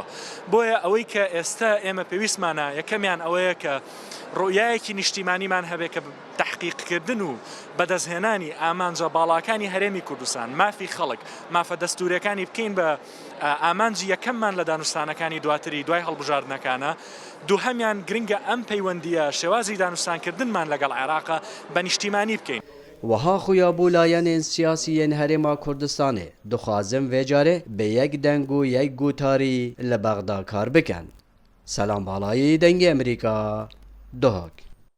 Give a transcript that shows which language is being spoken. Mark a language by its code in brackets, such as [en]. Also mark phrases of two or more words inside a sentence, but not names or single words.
[ckb] بۆیە ئەوەی کە ئێستا ئێمە پێویستمانە یەکەمیان ئەوەیە کە ڕۆیایەکی نیشتیمانیمان هەبێت کە تحقیقکردن و بەدەستهێنانی ئامانجە باڵاکانی هەرێمی کوردستان مافی خەڵک مافە دەستورەکانی بکەین بە ئامانجی یەکەممان لە دانوستانەکانی دواتری دوای هەڵبژاردنەکانە دووهەمیان گرنگە ئەم پەیوەندیە شێوازی دانوستانکردنمان لەگەڵ عێراقە بە نیشتیمانی بکەین. [ku] Wiha xuya bû layەnên siyasî yên Herêma Kurdistanê dixwazin vê carê bi yek deng û yek gutarî li Bexda kar bikin. Selam Balayî Dengê Amerîka Duhok.